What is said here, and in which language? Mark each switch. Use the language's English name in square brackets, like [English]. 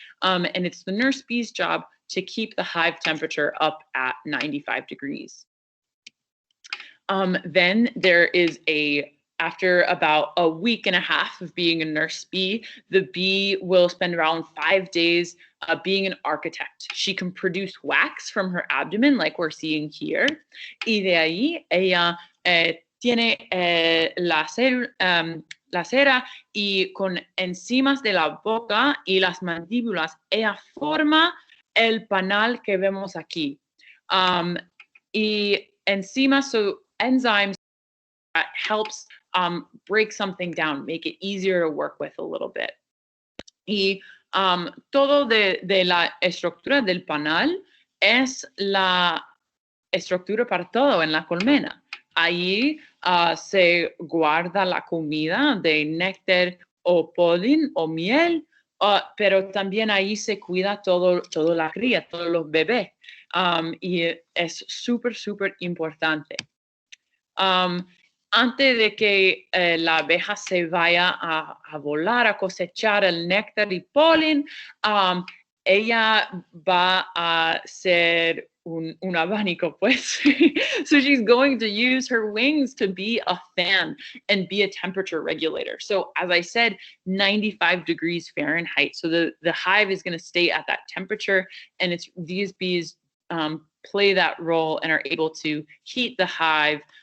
[English] And it's the nurse bee's job to keep the hive temperature up at 95 degrees. Then there is after about a week and a half of being a nurse bee, the bee will spend around 5 days being an architect. She can produce wax from her abdomen, like we're seeing here. [Spanish] Y de ahí, ella tiene la cera y con enzimas de la boca y las mandíbulas, ella forma el panal que vemos aquí. Y enzimas, [English] so enzymes, helps break something down, make it easier to work with a little bit. [Spanish] Y todo de la estructura del panal es la estructura para todo en la colmena. Allí se guarda la comida de néctar o polen o miel, pero también ahí se cuida todo la cría, todos los bebés. Y es súper importante. Antes de que la abeja se vaya a volar, a cosechar el néctar y polen, ella va a ser un abanico, pues. [English] So she's going to use her wings to be a fan and be a temperature regulator. So as I said, 95 degrees Fahrenheit. So the hive is going to stay at that temperature, and these bees play that role and are able to heat the hive.